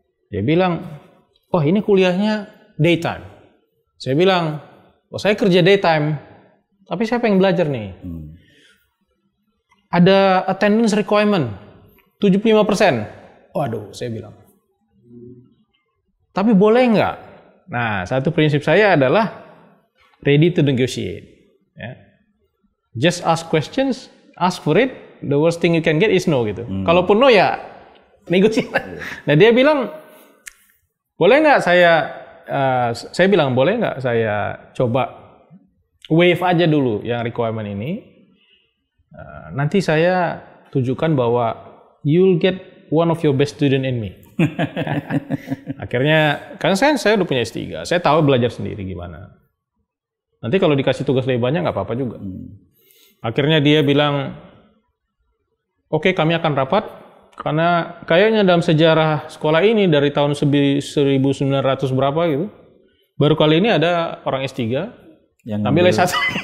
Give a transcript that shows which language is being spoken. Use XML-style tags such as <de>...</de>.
<ms>Dia bilang, wah ini kuliahnya</ms> <en>daytime.</en> <ms>Saya bilang, oh saya kerja daytime, tapi saya pengen belajar nih. Ada</ms> <en>attendance requirement,</en> <ms>75%. Waduh, saya bilang. Tapi boleh nggak? Nah, satu prinsip saya adalah</ms> <en>ready to negotiate.</en> <ms>Ya.</ms> <en>Just ask questions, ask for it, the worst thing you can get is no</en> <ms>gitu. Kalaupun no ya, negosiasi. Nah dia bilang, boleh nggak saya bilang boleh nggak saya coba</ms> <en>waive</en> <ms>aja dulu yang requirement ini. Nanti saya tunjukkan bahwa</ms> <en>you'll get one of your best student in me.</en> <ms>Akhirnya, karena saya udah punya S3, saya tahu belajar sendiri gimana. Nanti kalau dikasih tugas lebih banyak nggak apa-apa juga. Akhirnya dia bilang, oke, kami akan rapat, karena kayaknya dalam sejarah sekolah ini dari tahun 1900 berapa gitu, baru kali ini ada orang S3 yang ambil S1.</ms>